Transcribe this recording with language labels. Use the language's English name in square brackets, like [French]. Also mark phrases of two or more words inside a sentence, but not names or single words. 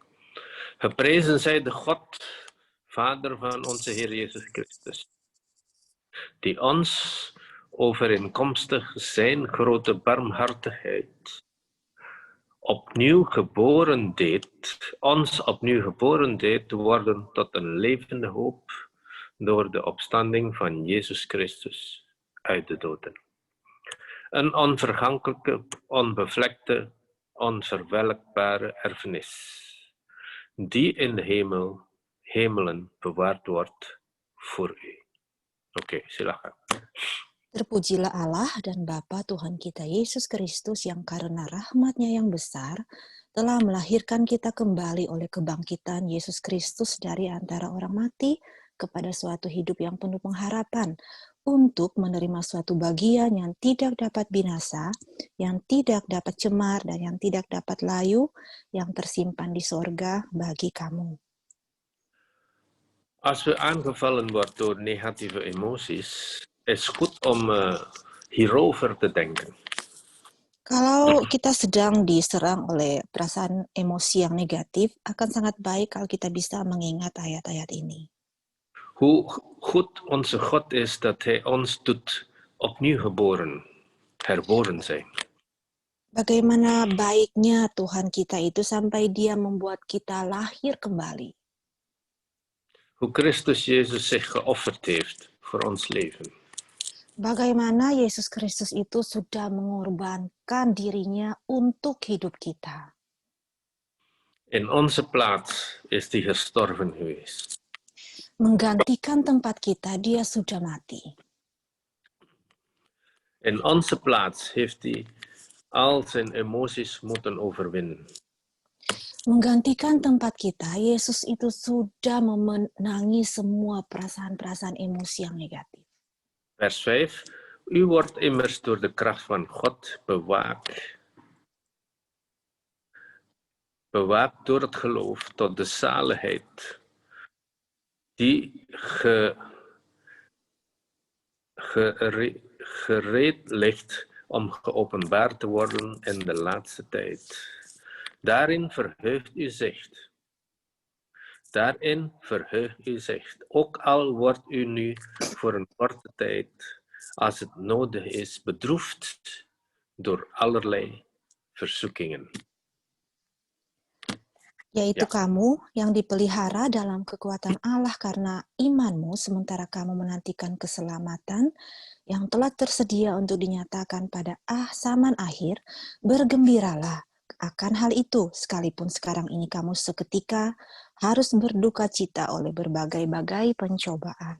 [Dutch] Geprezen zij de God, Vader van onze Heer Jezus Christus, die ons overeenkomstig zijn grote barmhartigheid ons opnieuw geboren deed te worden tot een levende hoop door de opstanding van Jezus Christus uit de doden. Een onvergankelijke, onbevlekte, onverwelkbare erfenis, die in de hemelen bewaard wordt voor u. Oké, [Indonesian] silakan. Terpujilah Allah dan Bapa Tuhan kita Yesus Kristus yang karena rahmat-Nya yang besar telah melahirkan kita kembali oleh kebangkitan Yesus Kristus dari antara orang mati kepada suatu hidup yang penuh pengharapan untuk menerima suatu bagian yang tidak dapat binasa, yang tidak dapat cemar, dan yang tidak dapat layu, yang tersimpan di sorga bagi kamu. [Dutch] Als we aangevallen worden door negatieve emoties, is goed om hierover te denken. [Indonesian] Kalau kita sedang diserang oleh perasaan emosi yang negatif, akan sangat baik kalau kita bisa mengingat ayat-ayat ini. [Dutch] Hoe goed onze God is dat Hij ons doet opnieuw herboren zijn. [Indonesian] Bagaimana baiknya Tuhan kita itu sampai Dia membuat kita lahir kembali. [Dutch] Hoe Christus Jezus zich geofferd heeft voor ons leven. [Indonesian] Bagaimana Yesus Kristus itu sudah mengorbankan dirinya untuk hidup kita. [Dutch] In onze plaats is hij gestorven geweest. [Indonesian] Menggantikan tempat kita, Dia sudah mati. [Dutch] In onze plaats heeft hij al zijn emoties moeten overwinnen. [Indonesian] Menggantikan tempat kita, Yesus itu sudah memenangi semua perasaan-perasaan emosi yang negatif. [Dutch] Vers 5. U wordt immers door de kracht van God bewaakt. Bewaakt door het geloof tot de zaligheid die gereed ligt om geopenbaard te worden in de laatste tijd. Daarin verheugt u zich, ook al wordt u nu voor een korte tijd, als het nodig is, bedroefd door allerlei verzoekingen. [Indonesian] Yaitu Ya. kamu yang dipelihara dalam kekuatan Allah karena imanmu, sementara kamu menantikan keselamatan yang telah tersedia untuk dinyatakan pada zaman akhir. Bergembiralah akan hal itu, sekalipun sekarang ini kamu seketika harus berduka cita oleh berbagai-bagai pencobaan.